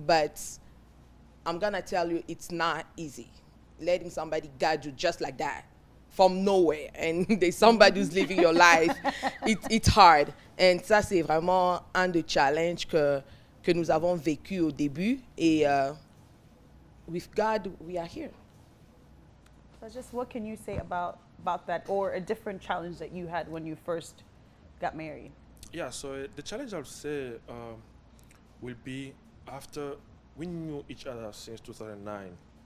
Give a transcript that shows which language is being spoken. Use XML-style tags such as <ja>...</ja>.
<en>But I'm gonna tell you, it's not easy. Letting somebody guide you just like that, from nowhere, and there's somebody who's living your life, it's hard.</en> <fr>And ça, c'est vraiment un des challenges que nous avons vécu au début.</fr> <en>Et with God, we are here. So just what can you say about that, or a different challenge that you had when you first got married? Yeah, so the challenge I would say will be after we knew each other since 2009.</en>